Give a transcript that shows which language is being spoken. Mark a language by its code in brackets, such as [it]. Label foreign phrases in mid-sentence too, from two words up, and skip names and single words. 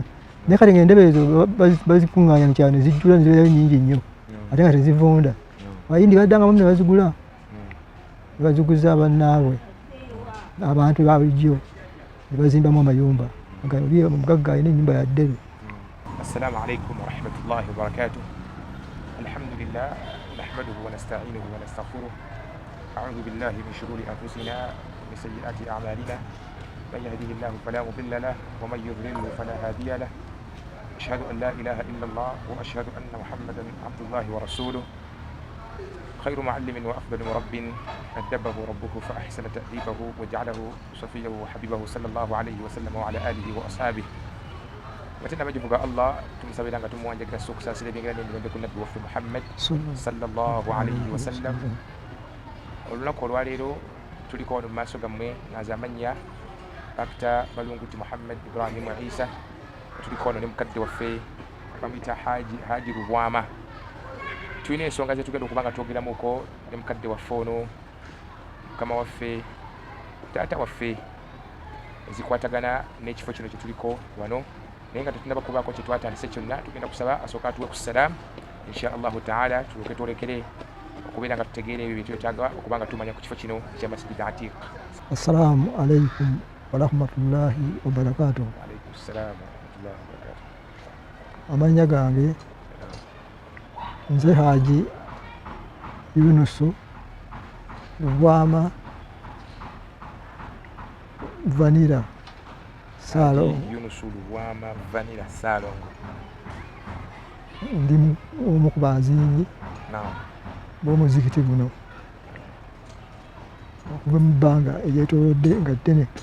[lg] Naye kati ng'endebe ezo bazikuŋŋaanya mu kyalo ne zijjula ne zibeerayo nnyingi nnyo ate nga tezivunda. Abayindi baddangamu ne bazigula ne baziguza bannaabwe abantu ba bulijjo ne bazimbamu amayumba. Omugagga alina ennyumba ya ddebe. [ar] السلام عليكم ورحمة الله وبركاته. الحمد لله نحمده ونستعينه ونستغفره. أعوذ بالله من شرور أنفسنا ومن سيئات أعمالنا. من يهده الله فلا مضل له ومن يضلله فلا هادي له. أشهد أن لا إله إلا الله وأشهد أن محمدا عبد الله ورسوله. خير معلم وأفضل مرب أدبه ربه فأحسن تأديبه وجعله صفيه وحبيبه صلى الله عليه وسلم وعلى آله وأصحابه. وتنا بجفق الله تمسابي لanga tumuwanja kila siku sasa ile bingine ndio kuna nabii wa Muhammad sallallahu alayhi wa sallam. [lg] Olunaku olwaleero tuliko wano mu maaso gammwe nazamanya Dr. Balunguti Muhammad Ibrahim Isa. Tuliko wano ne mukadde waffe bamuyita Haji Rubwama. tulina ensonga ze tugenda okuba nga twogeramuko ne mukadde waffe ono mukama waffe taata waffe ezikwatagana n'ekifo kino kye tuliko wano naye nga tetunaba kubaako kye twatandise kyonna tugenda kusaba asooka atuwe ku salaamu [ar] إن شاء الله تعالى [lg] tulyoke twolekere okubeera nga tutegeera ebyo byetwetaaga okuba nga tumanya ku kifo kino kya masjidi atiq. [ar] السلام عليكم ورحمة الله وبركاته. وعليكم السلام ورحمة الله وبركاته. [lg] Amanya gange nze Haji Yunusu Lubwama Vanilla Salongo. Yunusu Lubwama Vanilla Salongo. Ndi omu ku bazinyi b'omuzikiti guno okuva mu bbanga eryetoolodde nga ddene.